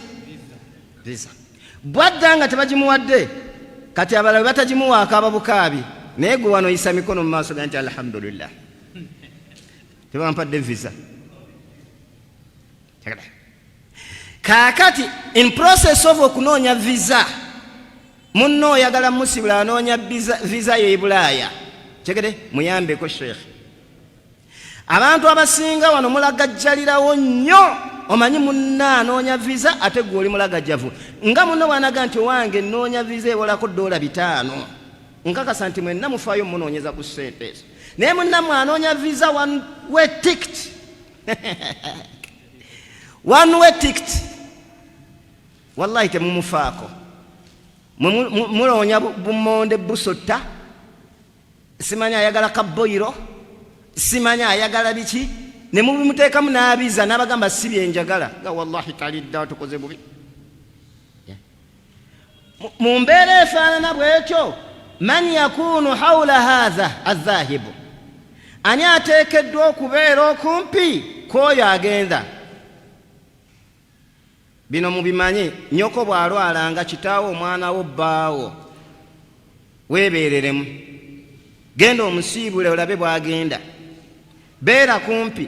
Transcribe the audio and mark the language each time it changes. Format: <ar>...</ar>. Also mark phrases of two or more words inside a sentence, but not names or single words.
<lg>Visa. Bwadda nga tebagimuwadde kati abalala batagimuwa akaaba bukaabi naye gwe wano oyisa mikono mu maaso ga nti alhamdulillah tebampadde visa. Kaakati</lg> <en>in process of</en> <lg>okunoonya visa munno oyagala musibula anoonya visa ye Bulaaya tegede muyambeko sheikh. Abantu abasinga wano mulagajjalirawo nnyo omanyi munna anoonya visa ate gwe oli mulagajjavu nga munno bwanaga nti owange nnoonya visa ebolako $5 nkakasa nti mwenna mufaayo munoonyeza ku ssente ezo naye munnammwe anoonya visa</lg> <en>one way ticket one way ticket</en> <lg>wallahi temumufaako muloonya bumonde busota simanya ayagala kaboyiro simanya ayagala biki ne mubimuteekamu n'abiza n'abagamba si byenjagala nga wallahi talidda tukoze bubi mu mbeera efaanana bwetyo.</lg> <ar>من يكون حول هذا الذاهب عني</ar> <lg>ateekeddwa okubeera okumpi k'oyo agenda. Bino mubimanyi nnyoko bw'alwalanga kitaawo omwana wo bbaawo weebeereremu genda omusiibule olabe bw'agenda beera kumpi.</lg>